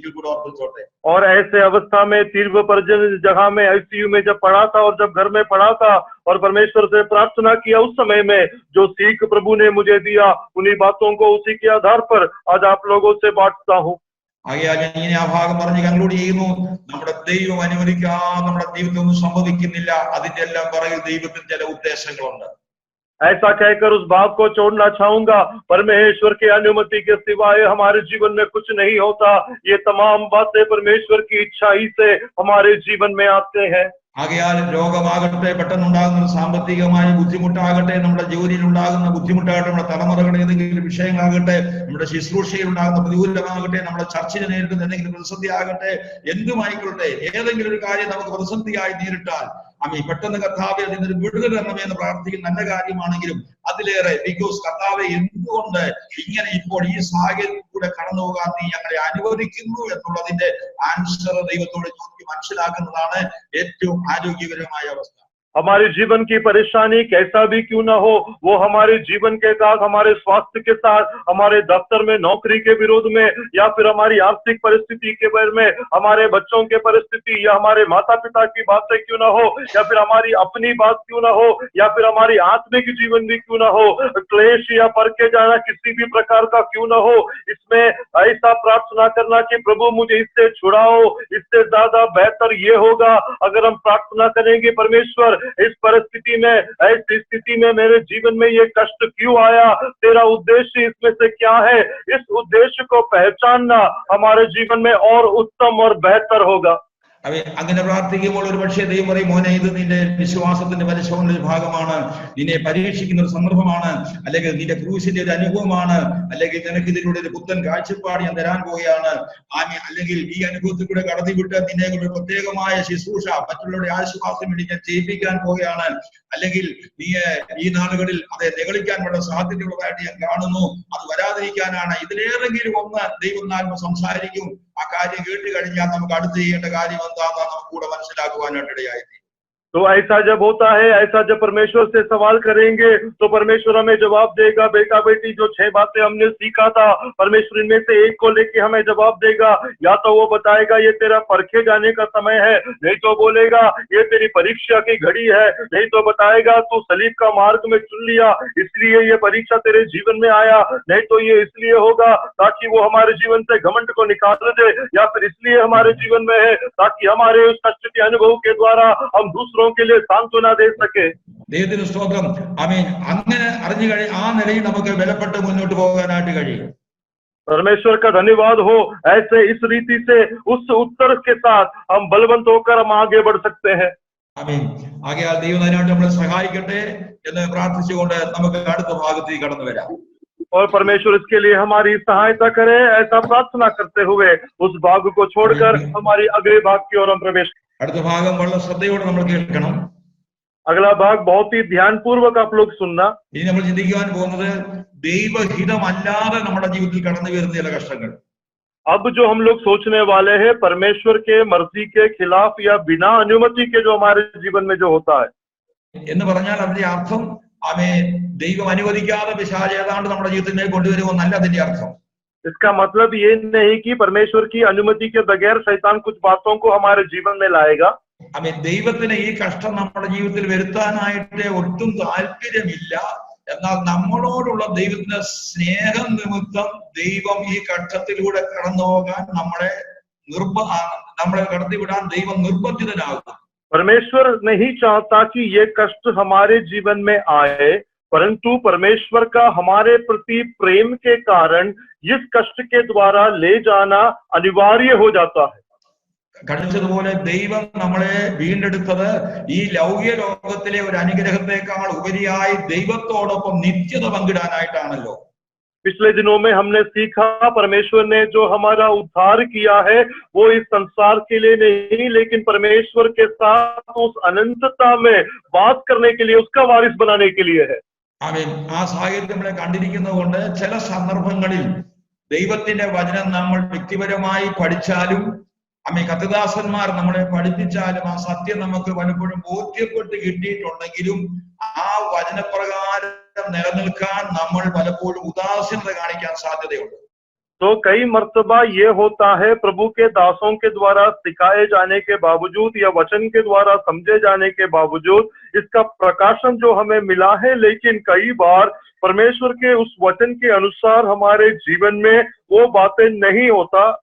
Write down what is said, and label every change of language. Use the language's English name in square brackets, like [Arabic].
[Malayalam] ഒരിക്കൽ കൂടെ ഓർമ്മിച്ചോട്ടെ. [Hindi] और ऐसे अवस्था में तीव्र परिजन जगह में आईसीयू में जब पढ़ा था और जब घर में पढ़ा था और परमेश्वर से प्रार्थना किया उस समय में जो सीख प्रभु ने मुझे दिया उन्हीं बातों को उसी के आधार पर आज आप लोगों से बांटता हूँ। [Malayalam] ആകയാൽ ഇങ്ങനെ ആ ഭാഗം പറഞ്ഞ് കൺക്ലൂഡ് ചെയ്യുന്നു. നമ്മുടെ ദൈവം അനുവദിക്കാതെ നമ്മുടെ ജീവിതത്തിൽ ഒന്നും സംഭവിക്കുന്നില്ല. അതിന്റെ എല്ലാം പുറകിൽ ദൈവത്തിന് ചില ഉദ്ദേശങ്ങളുണ്ട്. [Hindi] ऐसा कहकर उस भाव को छोड़ना चाहूंगा। परमेश्वर की अनुमति के सिवाय हमारे जीवन में कुछ नहीं होता। ये तमाम बातें परमेश्वर की इच्छा ही से हमारे जीवन में आते हैं। [Malayalam] ആകയാൽ രോഗമാകട്ടെ, പെട്ടെന്നുണ്ടാകുന്ന സാമ്പത്തികമായ ബുദ്ധിമുട്ടാകട്ടെ, നമ്മുടെ ജോലിയിൽ ഉണ്ടാകുന്ന ബുദ്ധിമുട്ടാകട്ടെ, നമ്മുടെ തലമുറകളുടെ ഏതെങ്കിലും വിഷയങ്ങളാകട്ടെ, നമ്മുടെ ശുശ്രൂഷയിൽ ഉണ്ടാകുന്ന പ്രതികൂലമാകട്ടെ, നമ്മുടെ ചർച്ചയിൽ നേരിടുന്ന എന്തെങ്കിലും പ്രതിസന്ധി ആകട്ടെ, എന്തുമായിക്കൊള്ളട്ടെ, ഏതെങ്കിലും ഒരു കാര്യം നമുക്ക് പ്രതിസന്ധിയായി നേരിട്ടാൽ പെട്ടെന്ന് കർത്താവെ അതിൽ നിന്നൊരു വിടുതൽ തരണമേ എന്ന് പ്രാർത്ഥിക്കുന്ന നല്ല കാര്യമാണെങ്കിലും അതിലേറെ ബിക്കോസ് കർത്താവെ എന്തുകൊണ്ട് ഇങ്ങനെ ഇപ്പോൾ ഈ സാഹചര്യത്തിൽ കൂടെ കടന്നു പോകാൻ നീ ഞങ്ങളെ അനുവദിക്കുന്നു എന്നുള്ളതിന്റെ ആൻസർ ദൈവത്തോട് ചോദിച്ച് മനസ്സിലാക്കുന്നതാണ് ഏറ്റവും ആരോഗ്യകരമായ അവസ്ഥ. [Hindi] हमारे जीवन की परेशानी कैसा भी क्यों ना हो वो हमारे जीवन के साथ, हमारे स्वास्थ्य के साथ, हमारे दफ्तर में नौकरी के विरोध में या फिर हमारी आर्थिक परिस्थिति के बारे में, हमारे बच्चों के परिस्थिति या हमारे माता पिता की बातें क्यों ना हो या फिर हमारी अपनी बात क्यों ना हो या फिर हमारी आत्मिक जीवन भी क्यों ना हो, क्लेश या परखे जाना किसी भी प्रकार का क्यों ना हो, इसमें ऐसा प्रार्थना करना कि प्रभु मुझे इससे छुड़ाओ। इससे ज्यादा बेहतर ये होगा अगर हम प्रार्थना करेंगे परमेश्वर इस परिस्थिति में, ऐसी स्थिति में मेरे जीवन में ये कष्ट क्यों आया, तेरा उद्देश्य इसमें से क्या है, इस उद्देश्य को पहचानना हमारे जीवन में और उत्तम और बेहतर होगा। [Malayalam] അങ്ങനെ പ്രാർത്ഥിക്കുമ്പോൾ ഒരു പക്ഷേ ദൈവം പറയും, മോനെ, ഇത് നിന്റെ വിശ്വാസത്തിന്റെ പരിശോധനയുടെ ഒരു ഭാഗമാണ്, നിന്നെ പരീക്ഷിക്കുന്ന ഒരു സന്ദർഭമാണ്, അല്ലെങ്കിൽ നിന്റെ ക്രൂശിന്റെ ഒരു അനുഭവമാണ്, അല്ലെങ്കിൽ നിനക്ക് ഇതിലൂടെ ഒരു പുത്തൻ കാഴ്ചപ്പാട് ഞാൻ തരാൻ പോവുകയാണ്, അല്ലെങ്കിൽ ഈ അനുഭവത്തിൽ കൂടെ കടത്തിവിട്ട് നിന്നെ ഒരു പ്രത്യേകമായ ശുശ്രൂഷ മറ്റുള്ളവരുടെ ആശ്വാസം വേണ്ടി ഞാൻ ചെയ്യിപ്പിക്കാൻ പോവുകയാണ്, അല്ലെങ്കിൽ നീ ഈ നാളുകളിൽ അത് നിഗളിക്കാൻ വളരെ സാധ്യതയുള്ളതായിട്ട് ഞാൻ കാണുന്നു, അത് വരാതിരിക്കാനാണ്. ഇതിലേറെങ്കിലും ഒന്ന് ദൈവം നാൽമ സംസാരിക്കും. ആ കാര്യം കേട്ട് കഴിഞ്ഞാൽ നമുക്ക് അടുത്ത് ചെയ്യേണ്ട കാര്യം എന്താണെന്ന് നമുക്ക് കൂടെ മനസ്സിലാക്കുവാനായിട്ട് ഇടയായി. [Hindi] तो ऐसा जब होता है, ऐसा जब परमेश्वर से सवाल करेंगे तो परमेश्वर हमें जवाब देगा। बेटा बेटी, जो 6 बातें हमने सीखा था, परमेश्वर इनमें से एक को लेके हमें जवाब देगा। या तो वो बताएगा ये तेरा परखे जाने का समय है, नहीं तो बोलेगा ये तेरी परीक्षा की घड़ी है, नहीं तो बताएगा तू सलीब का मार्ग में चुन लिया इसलिए ये परीक्षा तेरे जीवन में आया, नहीं तो ये इसलिए होगा ताकि वो हमारे जीवन से घमंड को निकाल दे, या फिर इसलिए हमारे जीवन में है ताकि हमारे उस कष्ट के अनुभव के द्वारा हम दूसरों के लिए सांत्वना दे सके। [Malayalam] ദൈവത്തിന് സ്തോത്രം. ആമേൻ. അങ്ങനെ അറിഞ്ഞു ആ നിലയിൽ നമുക്ക് ബലപ്പെട്ട് മുന്നോട്ട് പോകാനായിട്ട് കഴിയും. [Hindi] परमेश्वर का धन्यवाद हो। ऐसे इस रीति से उस उत्तर के साथ हम बलवंत होकर हम आगे बढ़ सकते हैं। [Malayalam] ആമേൻ. ആകയാൽ ദൈവം അതിനായിട്ട് നമ്മളെ സഹായിക്കട്ടെ എന്ന് പ്രാർത്ഥിച്ചുകൊണ്ട് നമുക്ക് അടുത്ത ഭാഗത്തേക്ക് കടന്നു വരാം. [Hindi] और परमेश्वर इसके लिए हमारी सहायता करे, ऐसा प्रार्थना करते हुए उस भाग को छोड़कर हमारी अगले भाग की ओर हम प्रवेश। [Malayalam] അടുത്ത ഭാഗം വളരെ ശ്രദ്ധയോടെ നമ്മൾ കേൾക്കണം. [Hindi] अगला भाग बहुत ही ध्यानपूर्वक आप लोग सुनना। [Malayalam] ഇനി നമ്മൾ ചിന്തിക്കുവാൻ പോകുന്നത് ദൈവഹിതമല്ലാതെ നമ്മുടെ ജീവിതത്തിൽ കടന്നു വരുന്ന ചില കഷ്ടങ്ങൾ. [Hindi] अब जो हम लोग सोचने वाले हैं परमेश्वर के मर्जी के खिलाफ या बिना अनुमति के जो हमारे जीवन में जो होता है, [Malayalam] എന്ന് പറഞ്ഞാൽ അതിന്റെ അർത്ഥം ദൈവം അനുവദിക്കാതെ പിശാച് ഏതാണ്ട് നമ്മുടെ ജീവിതത്തിൽ കൊണ്ടുവരുമെന്നല്ല അതിന്റെ അർത്ഥം. [Hindi] इसका मतलब ये नहीं कि परमेश्वर की अनुमति के बगैर शैतान कुछ बातों को हमारे जीवन में लाएगा। [Malayalam] ദൈവത്തിന് ഈ കഷ്ടം നമ്മുടെ ജീവിതത്തിൽ വരുത്താനായിട്ട് ഒട്ടും താല്പര്യമില്ല. എന്നാൽ നമ്മളോടുള്ള ദൈവത്തിന്റെ സ്നേഹം നിമിത്തം ദൈവം ഈ കഷ്ടത്തിലൂടെ കടന്നു പോകാൻ നമ്മളെ കടത്തിവിടാൻ ദൈവം നിർബന്ധിതനാകും. [Hindi] परमेश्वर नहीं चाहता कि ये कष्ट हमारे जीवन में आए, परंतु परमेश्वर का हमारे प्रति प्रेम के कारण इस कष्ट के द्वारा ले जाना अनिवार्य हो जाता है। [Malayalam] കടിച്ചതുപോലെ ദൈവം നമ്മളെ വീണ്ടെടുത്തത് ഈ ലൗകിക ലോകത്തിലെ ഒരു അനുഗ്രഹത്തെക്കാൾ ഉപരിയായി ദൈവത്തോടൊപ്പം നിത്യത പങ്കിടാനായിട്ടാണല്ലോ. [Hindi] पिछले दिनों में हमने सीखा परमेश्वर ने जो हमारा उद्धार किया है वो इस संसार के लिए नहीं, लेकिन परमेश्वर के साथ उस अनंतता में बात करने के लिए, उसका वारिस बनाने के लिए है। [Malayalam] ആമേൻ. ആ സാഹചര്യം നമ്മളെ കണ്ടിരിക്കുന്നത് കൊണ്ട് ചില സന്ദർഭങ്ങളിൽ ദൈവത്തിന്റെ വചനം നമ്മൾ വ്യക്തിപരമായി പഠിച്ചാലും കർത്തൃദാസന്മാർ നമ്മളെ പഠിപ്പിച്ചാലും ആ സത്യം നമുക്ക് പലപ്പോഴും ബോധ്യപ്പെട്ട് കിട്ടിയിട്ടുണ്ടെങ്കിലും ആ വചനപ്രകാരം നിലനിൽക്കാൻ നമ്മൾ പലപ്പോഴും ഉദാസീനത കാണിക്കാൻ സാധ്യതയുണ്ട്. [Hindi] तो कई मर्तबा ये होता है प्रभु के दासों के द्वारा सिखाए जाने के बावजूद या वचन के द्वारा समझे जाने के बावजूद इसका प्रकाशन जो हमें मिला है, लेकिन कई बार परमेश्वर के उस वचन के अनुसार हमारे जीवन में वो बातें नहीं होता।